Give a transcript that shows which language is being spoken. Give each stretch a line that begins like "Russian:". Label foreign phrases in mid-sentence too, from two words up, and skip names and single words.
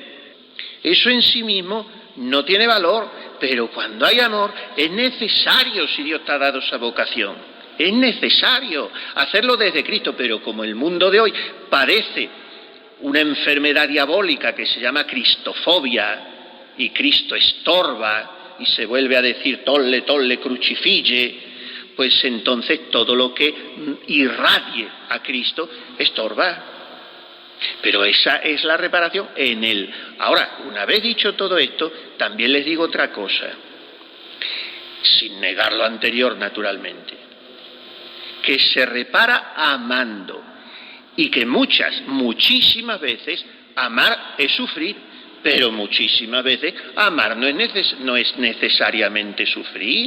Spanish: Eso en sí mismo no tiene valor, pero cuando hay amor es necesario, si Dios te ha dado esa vocación, es necesario hacerlo desde Cristo, pero como el mundo de hoy parece una enfermedad diabólica que se llama cristofobia, y Cristo estorba, y se vuelve a decir
Latin: tolle, tolle, crucifige,
Spanish: pues entonces todo lo que irradie a Cristo estorba. Pero esa es la reparación en Él. Ahora, una vez dicho todo esto, también les digo otra cosa, sin negar lo anterior naturalmente, que se repara amando y que muchísimas veces, amar es sufrir, pero muchísimas veces amar no es necesariamente sufrir.